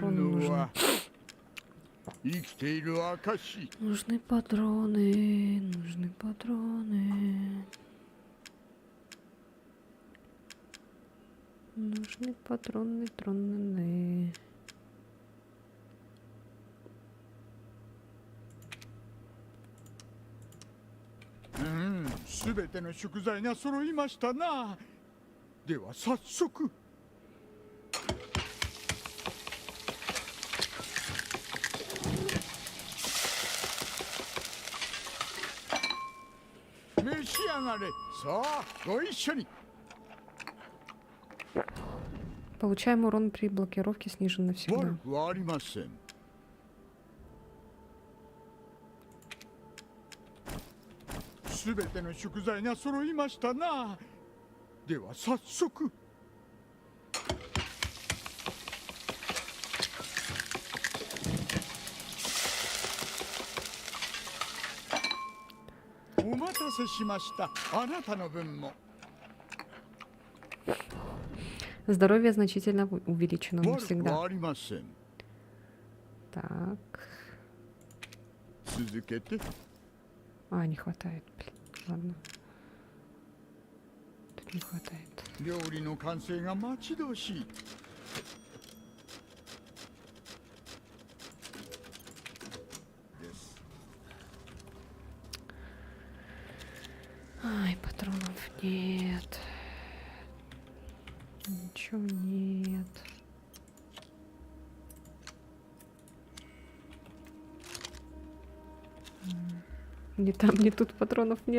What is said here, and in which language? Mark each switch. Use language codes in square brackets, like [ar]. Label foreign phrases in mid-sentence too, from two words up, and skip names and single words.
[ru] Патроны [ja] の [ru] нужны. [ja] は生きている証。 [ru] Нужны патроны. Нужны патроны. Нужны патроны, тронны. [ja] すべての食材が揃いましたな。では早速。召し上がれ。さあ、ご一緒に。 [ru] Получаем урон при блокировке снижен [ja] 悪 [ru] навсегда. [ja] くはありません。すべての食材が揃いましたな。では早速。お待たせしました。あなたの分も。 [ru] Здоровье значительно увеличено [ja] 悪く [ru] навсегда. [ja] はありません。 [ru] Так. [ja] 続けて。 [ru] А, не хватает. Блин, ладно. Тут не хватает. [ja] 料理の完成が待ち遠しい。です。 [ru] Ай, патронов нет. Ничего нет. Ни там, ни тут патронов нет.